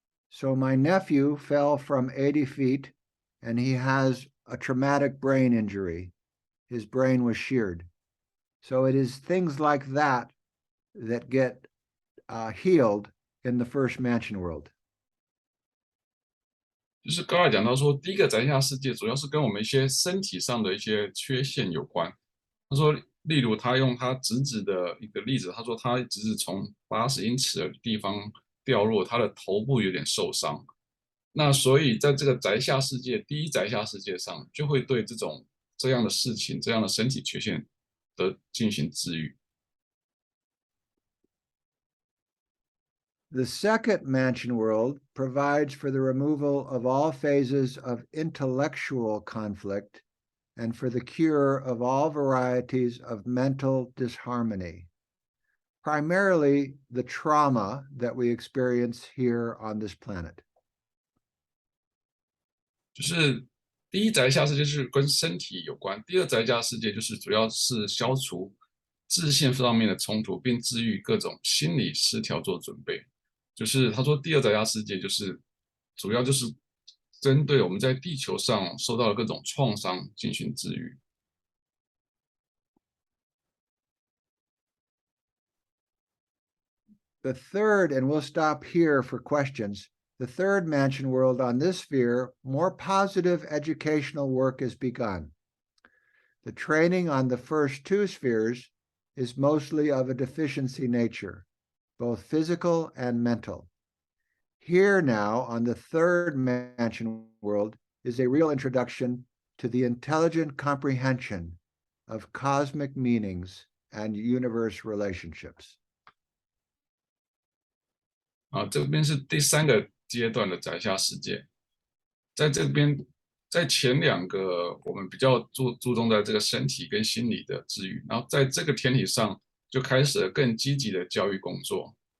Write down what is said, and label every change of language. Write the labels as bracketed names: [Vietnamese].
[English] So my nephew fell from 80 feet and he has a traumatic brain injury. His brain was sheared. So it is things like that that get healed in the first mansion world. [Chinese] 就是高尔讲到说，第一个载下世界主要是跟我们一些身体上的一些缺陷有关。他说，例如他用他侄子的一个例子，他说他侄子从80英尺的地方掉落，他的头部有点受伤。那所以在这个载下世界，第一载下世界上，就会对这样的事情、这样的身体缺陷的进行治愈。 [English] The second mansion world provides for the removal of all phases of intellectual conflict and for the cure of all varieties of mental disharmony, primarily the trauma that we experience here on this planet. [Chinese] 就是第一载下世界是跟身体有关，第二载下世界就是主要是消除自信上面的冲突，并治愈各种心理失调做准备。就是他说，第二载下世界就是主要就是针对我们在地球上受到的各种创伤进行治愈。 [English] The third, and we'll stop here for questions, the third mansion world on this sphere, more positive educational work is begun. The training on the first two spheres is mostly of a deficiency nature, both physical and mental. Here now, on the third mansion world, is a real introduction to the intelligent comprehension of cosmic meanings and universe relationships. [Chinese] 这边是第3个阶段的宰下世界，在这边，在前2个我们比较注重在这个身体跟心理的治愈，然后在这个天体上就开始了更积极的教育工作。